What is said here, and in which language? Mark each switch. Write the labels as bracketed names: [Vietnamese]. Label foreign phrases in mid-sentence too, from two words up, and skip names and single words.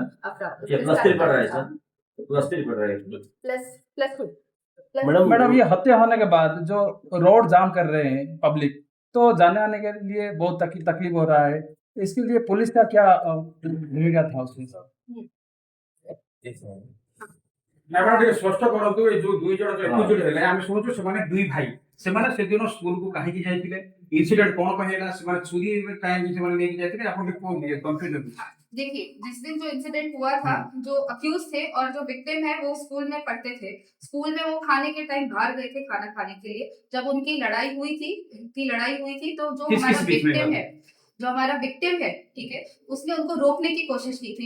[Hindi] अफ्ताब ये प्लस 3 पढ़ रहा है सर, प्लस 3 पढ़ रहा है। प्लस मैडम ये हत्या होने के बाद जो रोड जाम कर रहे हैं पब्लिक, तो जाने आने के लिए बहुत तकलीफ हो रहा है, इसके लिए पुलिस का क्या भूमिका था उसमें? [Odia] ଆପଣ ଟିକେ ସ୍ପଷ୍ଟ କରନ୍ତୁ, ଏ ଯୋଉ ଦୁଇ ଜଣ ଏକ୍ୟୁଜଡ୍ ହେଲେ, ଆମେ ଶୁଣୁଛୁ ସେମାନେ ଦୁଇ ଭାଇ, ସେମାନେ ସେଦିନ ସ୍କୁଲକୁ କାହିଁକି ଯାଇଥିଲେ, ଇନସିଡେंट କଣ ପାଇଁ ହେଲା, ସେମାନେ ଛୁରୀ କାହିଁକି ସେମାନେ ନେଇକି ଯାଇଥିଲେ, ଆପଣ ଟିକେ କଣ कंफ्यूजन? [Hindi] देखिए, जिस दिन जो इंसिडेंट हुआ था, जो अक्यूज थे और जो विक्टिम है वो स्कूल में पढ़ते थे। स्कूल में वो खाने के टाइम बाहर गए थे खाना खाने के लिए। जब उनकी लड़ाई हुई थी तो जो हमारा विक्टिम है, ठीक है, उसने उनको रोकने की कोशिश की थी।